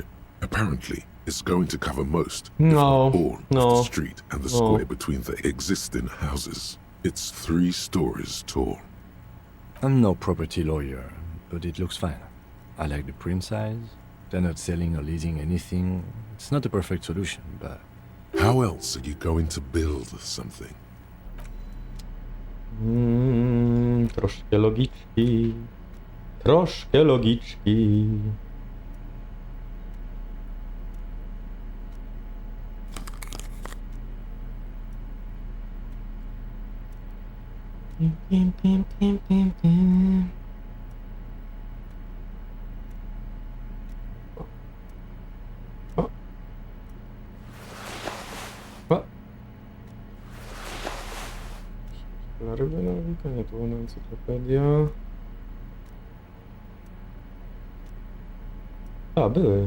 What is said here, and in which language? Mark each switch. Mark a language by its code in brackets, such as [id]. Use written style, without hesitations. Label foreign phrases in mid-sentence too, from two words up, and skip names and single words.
[en] Apparently, it's going to cover most, if not all, of the street and the square between the existing houses. It's 3 stories tall. I'm no property lawyer, but it looks fine. I like the print size. They're not selling or leasing anything. It's not a perfect solution, but... How else are you going to build something? [pl] Troszkę logiczki. Troszkę logiczki. Pim, pim, pim, pim, pim. O. O. Na ryby nawika, nie, to była encyklopedia. A, były.